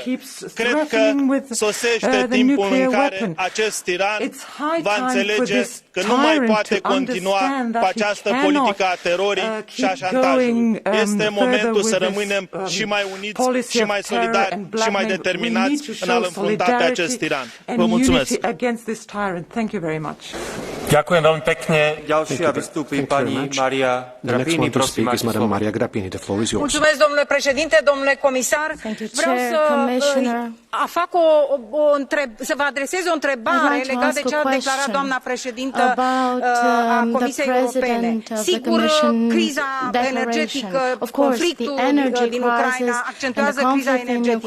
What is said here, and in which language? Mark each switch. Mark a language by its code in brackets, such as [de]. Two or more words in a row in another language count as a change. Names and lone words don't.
[ro] Cred că sosește timpul în care acest tiran va înțelege că nu mai poate continua cu această politică a terorii și a șantajului. Este momentul să rămânem și mai uniți, și mai solidari, și mai determinați în a-l înfrunta pe acest tiran. Vă mulțumesc! [sk] Ďakujem veľmi pekne. Ďalšia vystúpi pani Maria Grapini. Prosím, máte slovo. [ro] Mulțumesc, domnule președinte, domnule comisar. Vreau să vă adresez o întrebare legată de ce a declarat doamna președintă a Comisiei Europene. Sigur, criza energetică, conflictul din Ucraina accentuează criza energetică.